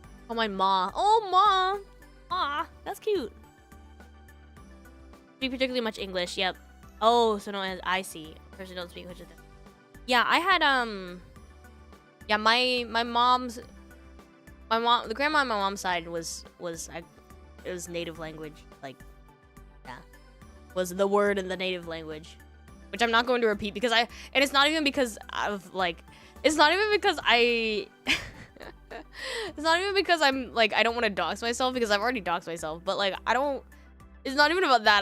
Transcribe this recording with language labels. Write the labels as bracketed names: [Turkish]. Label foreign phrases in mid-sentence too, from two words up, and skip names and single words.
[English] Oh, my ma. Oh, ma. Ma. That's cute. Speak particularly much English. Yep. Oh, so no, I see. Person don't speak English. Yeah, I had yeah, my mom's the grandma on my mom's side it was native language, like, yeah, was the word in the native language, which I'm not going to repeat because and it's not even because of like, it's not even because it's not even because I'm like I don't want to dox myself because I've already doxed myself, but like it's not even about that.